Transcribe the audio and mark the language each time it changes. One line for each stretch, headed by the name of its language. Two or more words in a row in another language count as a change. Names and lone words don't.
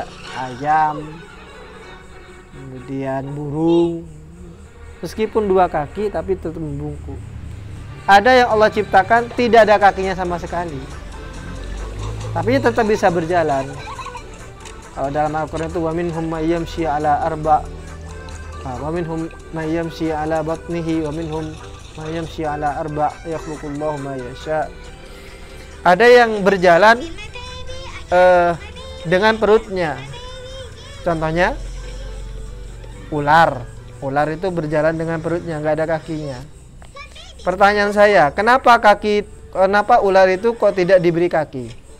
Indonesian: Ayam, kemudian burung, meskipun 2 kaki tapi tetap membungkuk. Ada yang Allah ciptakan tidak ada kakinya sama sekali, tapi tetap bisa berjalan. Kalau dalam Al-Quran itu
Arabic: ومنهم من يمشي على أربع ومنهم من يمشي على بطنه ومنهم من يمشي على أربع يخلق الله ما يشاء'.
Indonesian: Ada yang berjalan dengan perutnya. Contohnya ular. Ular itu berjalan dengan perutnya, nggak ada kakinya. Pertanyaan saya, kenapa ular itu kok tidak diberi kaki?